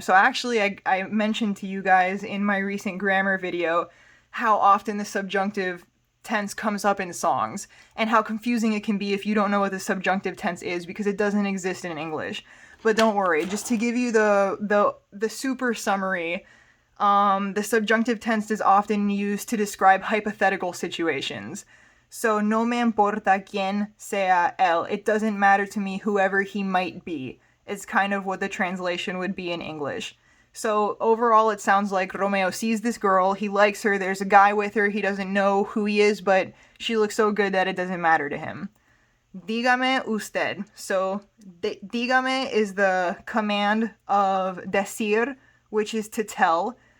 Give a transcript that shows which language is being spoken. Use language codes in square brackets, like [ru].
[en] So actually, I mentioned to you guys in my recent grammar video how often the subjunctive tense comes up in songs and how confusing it can be if you don't know what the subjunctive tense is because it doesn't exist in English. But don't worry, just to give you the super summary, the subjunctive tense is often used to describe hypothetical situations. [es] So, no me importa quien sea él. [en] It doesn't matter to me whoever he might be. It's kind of what the translation would be in English. So, overall, it sounds like Romeo sees this girl, he likes her, there's a guy with her, he doesn't know who he is, but she looks so good that it doesn't matter to him. [es] Dígame usted. [en] So, dígame is the command of decir, which is to tell.